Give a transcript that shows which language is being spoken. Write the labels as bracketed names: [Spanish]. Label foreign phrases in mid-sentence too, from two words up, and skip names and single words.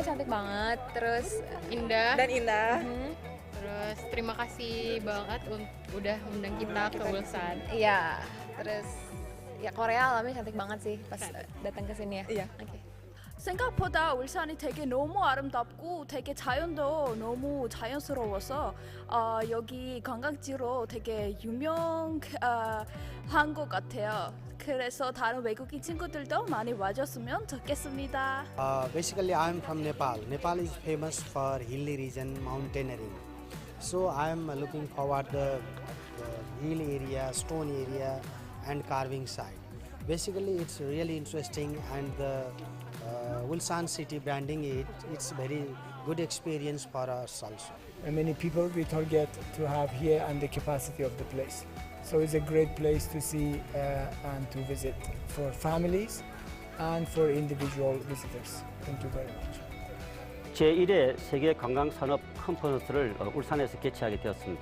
[Indonesian] banget, terus indah. Dan indah. Terus terima kasih banget udah undang kita ke Ulsan. Iya, terus ya Korea alamnya cantik banget sih pas datang ke sini ya. Iya. Oke. [Korean] 생각보다 울산이 되게 너무 아름답고 되게 자연도 너무 자연스러워서 여기 관광지로 되게 유명한 것 같아요. 그래서 다른 외국인 친구들도 많이 와줬으면 좋겠습니다. [English] Basically, I'm from Nepal. Nepal is famous for hilly region mountaineering. So I'm looking forward the hill area, stone area, and carving side. Basically, it's really interesting, and the Ulsan city branding it's very good experience for us also. And many people we target to have here and the capacity of the place. So it's a great place to see and to visit for families and for individual visitors. Thank you very much. [Korean] 제1회 세계관광산업 컨퍼런스를 울산에서 개최하게 되었습니다.